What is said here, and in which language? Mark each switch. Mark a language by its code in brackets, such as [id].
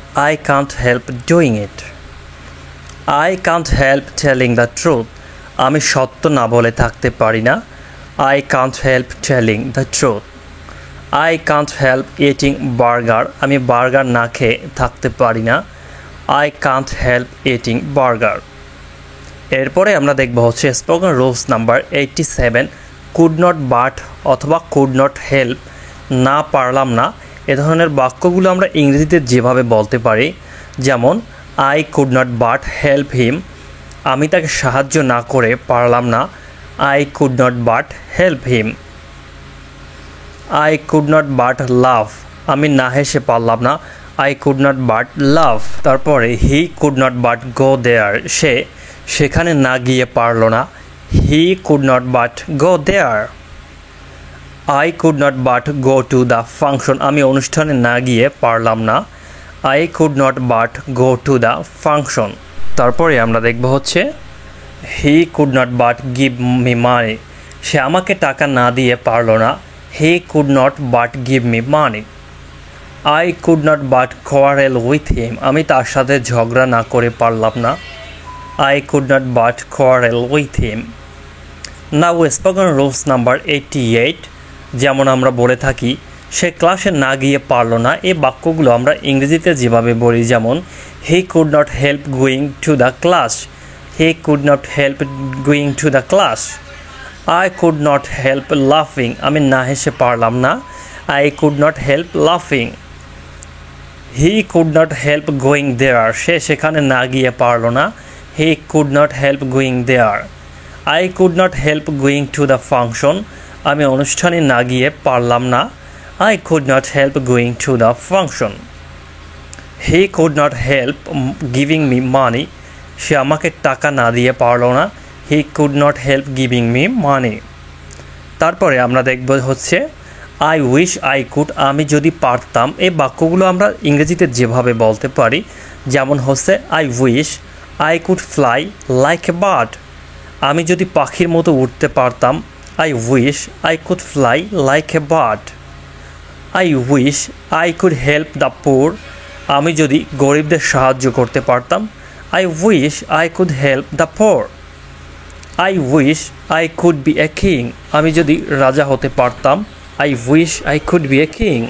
[en] I can't help doing it. I can't help telling the truth. [bn] আমি সত্য না বলে থাকতে পারি না। [en] I can't help telling the truth. I can't help eating burger. [bn] আমি বার্গার না খেয়ে থাকতে পারি না। [en] I can't help eating burger. [bn] এরপরে আমরা দেখব হচ্ছে spoken rules number 87, [en] could not but [bn] অথবা [en] could not help, [bn] না পারলাম না। এ ধরনের বাক্যগুলো আমরা ইংরেজিতে যেভাবে বলতে পারি, যেমন [en] I could not but help him, [bn] আমি তাকে সাহায্য না করে পারলাম না। [en] I could not but help him. I could not but love, [bn] আমি না হেসে পারলাম না। [en] I could not but love. [bn] তারপরে [en] he could not but go there, [bn] সে সেখানে না গিয়ে পারল না। [en] He could not but go there. I could not but go to the function, [bn] আমি অনুষ্ঠানে না গিয়ে পারলাম না। [en] I could not but go to the function. [bn] তারপরে আমরা দেখব হচ্ছে [en] he could not but give me money, [bn] সে আমাকে টাকা না দিয়ে পারল না। [en] He could not but give me money. I could not but quarrel with him, [bn] আমি তার সাথে ঝগড়া না করে পারলাম না। [en] I could not but quarrel with him. Now spoken rules number 88, [bn] যেমন আমরা বলে থাকি সে ক্লাসে না গিয়ে পারলো না, এই বাক্যগুলো আমরা ইংরেজিতে যেভাবে বলি, যেমন [en] he could not help going to the class. He could not help going to the class. I could not help laughing. [bn] আমি না হেসে পারলাম না। [en] I could not help laughing. He could not help going there. [bn] সে সেখানে না গিয়ে পারলো না। [en] He could not help going there. I could not help going to the function. [bn] আমি অনুষ্ঠানে না গিয়ে পারলাম না। [en] I could not help going to the function. He could not help giving me money. [bn] সে আমাকে টাকা না দিয়ে পারলো না। [en] He could not help giving me money. [bn] তারপরে আমরা দেখব হচ্ছে [en] I wish I could, [bn] আমি যদি পারতাম। এই বাক্যগুলো আমরা ইংরেজিতে যেভাবে বলতে পারি, যেমন হচ্ছে [en] I wish I could fly like a bird. [bn] আমি যদি পাখির মতো উঠতে পারতাম। [en] I wish I could fly like a bird. I wish I could help the poor. [bn] আমি যদি গরিবদের সাহায্য করতে পারতাম। [en] I wish I could help the poor. I wish I could be a king. [bn] আমি যদি রাজা হতে পারতাম। [en] I wish I could be a king.